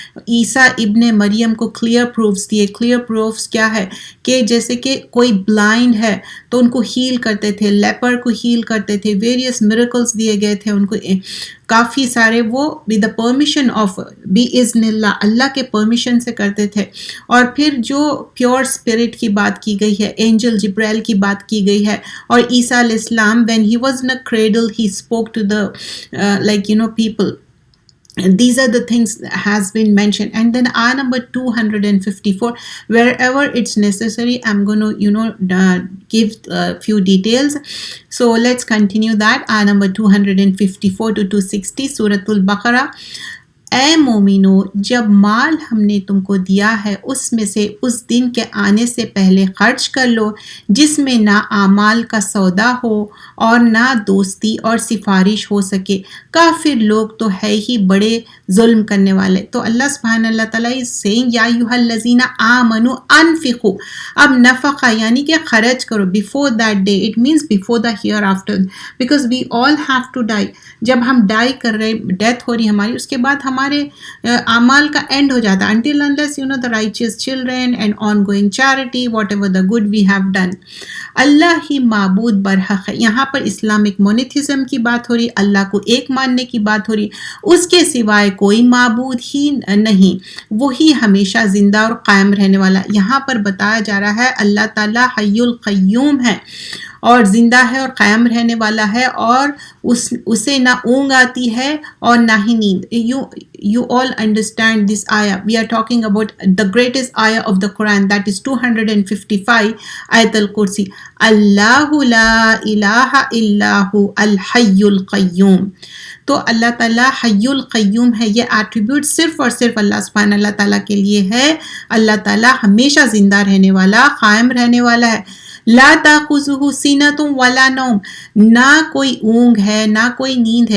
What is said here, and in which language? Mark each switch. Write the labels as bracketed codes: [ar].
[ur] عیسیٰ ابن مریم کو clear proofs دیے. کلیئر پروفس کیا ہے کہ جیسے کہ کوئی بلائنڈ ہے تو ان کو ہیل کرتے تھے، لیپر کو ہیل کرتے تھے، ویریس میریکلز دیے گئے تھے ان کو کافی سارے، وہ [en] with the permission of [ur] باذن اللہ، اللہ کے پرمیشن سے کرتے تھے. اور پھر جو پیور اسپرٹ کی بات کی گئی ہے، اینجل جبرائیل کی بات کی گئی ہے. [en] اور عیسیٰ علیہ السلام when he was in a cradle he spoke to the people. These are the things that has been mentioned. And then ayah number 254, wherever it's necessary I'm going to give a few details. So let's continue that. Ayah number 254 to 260 Surah Al-Baqarah. [ur] اے مومنو، جب مال ہم نے تم کو دیا ہے اس میں سے اس دن کے آنے سے پہلے خرچ کر لو جس میں نہ اعمال کا سودا ہو اور نہ دوستی اور سفارش ہو سکے. کافر لوگ تو ہے ہی بڑے ظلم کرنے والے. تو اللہ سبحانہ اللہ تعالیٰ [en] is saying [ar] یا ایھا الذین آمنوا انفقوا. [ur] اب نفقہ یعنی کہ خرچ کرو [en] before that day, it means before the hereafter, because we all have to die. [ur] جب ہم ڈائی کر رہے، ڈیتھ ہو رہی ہماری، اس کے بعد ہمارے اعمال کا اینڈ ہو جاتا ہے. [en] until unless the righteous children and ongoing charity, whatever the good we have done. [ur] اللہ ہی معبود برحق ہے. یہاں پر اسلامک مونیتھزم کی بات ہو رہی، اللہ کو ایک ماننے کی بات ہو رہی. اس کے سوائے کوئی معبود ہی نہیں، وہی ہمیشہ زندہ اور قائم رہنے والا. یہاں پر بتایا جا رہا ہے اللہ تعالیٰ حی القیوم ہے اور زندہ ہے اور قائم رہنے والا ہے، اور اسے نہ اونگ آتی ہے اور نہ ہی نیند. [en] You all understand this ayah. We are talking about the greatest ayah of the Quran, that is 255 ayat al-Kursi. [ar] Allahu la ilaha illahu al-hayy al-qayyum. [ur] تو اللہ تعالیٰ حی القیوم ہے. یہ ایٹریبیوٹ صرف اور صرف اللہ سبحانہ اللہ تعالیٰ کے لیے ہے. اللہ تعالیٰ ہمیشہ زندہ رہنے والا، قائم رہنے والا ہے. [ar] لا تاخذہ سینۃ ولا نوم، [ur] نہ کوئی اونگ ہے نہ کوئی نیند ہے.